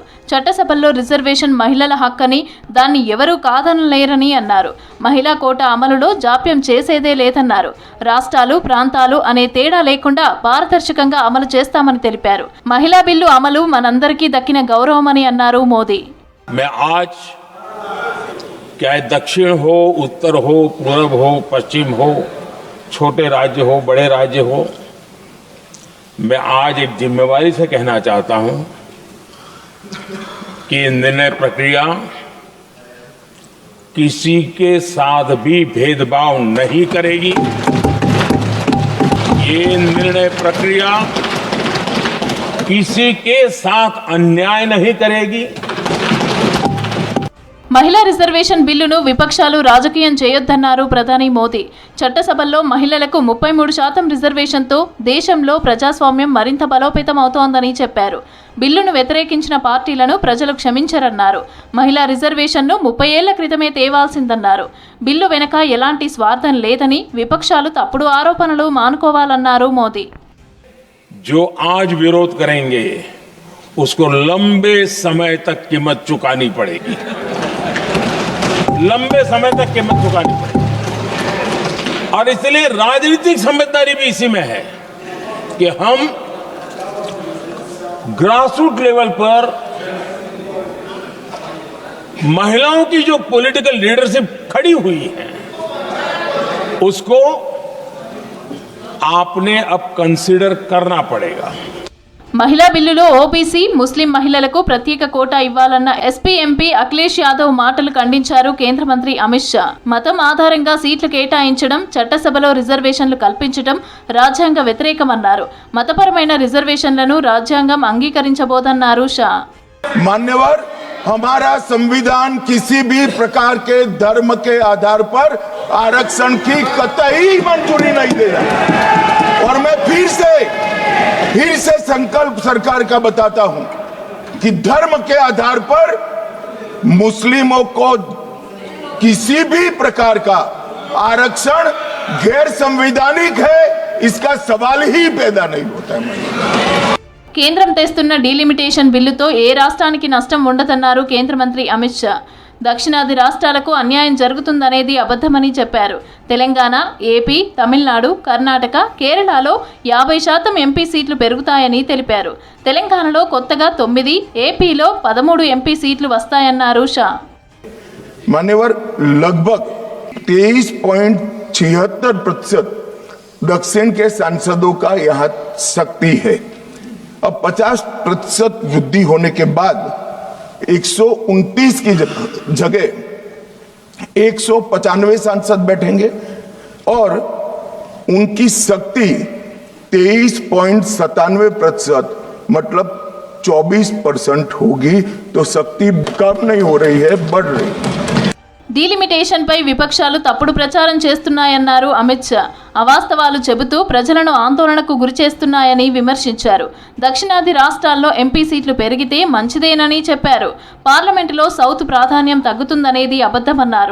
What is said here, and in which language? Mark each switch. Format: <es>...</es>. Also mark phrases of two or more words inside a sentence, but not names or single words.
<te>చట్టసభల్లో రిజర్వేషన్ మహిళల హక్కని, దాన్ని ఎవరూ కాదనలేరని అన్నారు. మహిళా కోటా అమలులో జాప్యం చేసేదే లేదన్నారు. రాష్ట్రాలు, ప్రాంతాలు అనే తేడా లేకుండా పారదర్శకంగా అమలు చేస్తామని తెలిపారు. మహిళా బిల్లు అమలు మనందరికీ దక్కిన గౌరవమని అన్నారు మోదీ.</te> <hi>चाहे दक्षिण हो, उत्तर हो, पूर्व हो, पश्चिम हो, छोटे राज्य हो, बड़े राज्य हो, मैं आज एक जिम्मेवारी से कहना चाहता हूं कि निर्णय प्रक्रिया किसी के साथ भी भेदभाव नहीं करेगी. ये निर्णय प्रक्रिया किसी के साथ अन्याय नहीं करेगी.</hi> <te>మహిళా రిజర్వేషన్ బిల్లును విపక్షాలు రాజకీయం చేయొద్దన్నారు ప్రధాని మోదీ. చట్టసభల్లో మహిళలకు 33% రిజర్వేషన్తో దేశంలో ప్రజాస్వామ్యం మరింత బలోపేతం అవుతోందని చెప్పారు. బిల్లును వ్యతిరేకించిన పార్టీలను ప్రజలు క్షమించరన్నారు. మహిళా రిజర్వేషన్ను 30 ఏళ్ల క్రితమే తేవాల్సిందన్నారు. బిల్లు వెనక ఎలాంటి స్వార్థం లేదని, విపక్షాలు తప్పుడు ఆరోపణలు మానుకోవాలన్నారు మోదీ.</te> <hi>जो आज विरोध करेंगे उसको लंबे समय तक कीमत चुकानी पड़ेगी. लंबे समय तक कीमत चुकानी पड़ेगी. और इसलिए राजनीतिक समझदारी भी इसी में है कि हम</hi> <en>grassroot level</en> <hi>पर महिलाओं की जो</hi> <en>political leadership</en> <hi>खड़ी हुई है उसको आपने अब कंसीडर करना पड़ेगा.</hi> <te>మహిళా బిల్లులో ఓబీసీ, ముస్లిం మహిళలకు ప్రత్యేక కోటా ఇవ్వాలన్న ఎస్పీ ఎంపీ అఖిలేష్ యాదవ్ మాటలు ఖండించారు కేంద్ర మంత్రి అమిత్ షా. మతం ఆధారంగా సీట్లు కేటాయించడం, చట్టసభలో రిజర్వేషన్లు కల్పించడం రాజ్యాంగ వ్యతిరేకమన్నారు. మతపరమైన రిజర్వేషన్లను రాజ్యాంగం అంగీకరించబోదన్నారు షా.</te> <hi>मान्यवर, हमारा संविधान किसी भी प्रकार के धर्म के आधार पर आरक्षण की कतई मंजूरी नहीं दे रहा. और मैं फिर से संकल्प सरकार का बताता हूं कि धर्म के आधार पर मुस्लिमों को किसी भी प्रकार का आरक्षण गैर संवैधानिक है, इसका सवाल ही पैदा नहीं होता है.</hi> <te>కేంద్రం తెస్తున్న డీలిమిటేషన్ బిల్లుతో ఏ రాష్ట్రానికి నష్టం ఉండదన్నారు కేంద్ర మంత్రి అమిత్ షా. దక్షిణాది రాష్ట్రాలకు అన్యాయం జరుగుతుందనేది అబద్ధమని చెప్పారు. తెలంగాణ, ఏపీ, తమిళనాడు, కర్ణాటక, కేరళలో 50% ఎంపీ సీట్లు పెరుగుతాయని తెలిపారు. తెలంగాణలో కొత్తగా 9, ఏపీలో 13 ఎంపీ సీట్లు వస్తాయన్నారు షా.</te> <hi>मान्यवर लगभग 23.76% दक्षिण के सांसदों का यहाँ शक्ति है. अब 50% वृद्धि होने के बाद 129 की जगह 195 सांसद बैठेंगे और उनकी शक्ति 23.97% मतलब 24% होगी. तो शक्ति कम नहीं हो रही है, बढ़ रही है.</hi> <te>డీలిమిటేషన్పై విపక్షాలు తప్పుడు ప్రచారం చేస్తున్నాయన్నారు అమిత్ షా. అవాస్తవాలు చెబుతూ ప్రజలను ఆందోళనకు గురిచేస్తున్నాయని విమర్శించారు. దక్షిణాది రాష్ట్రాల్లో ఎంపీ సీట్లు పెరిగితే మంచిదేనని చెప్పారు. పార్లమెంటులో సౌత్ ప్రాధాన్యం తగ్గుతుందనేది అబద్ధమన్నారు.</te>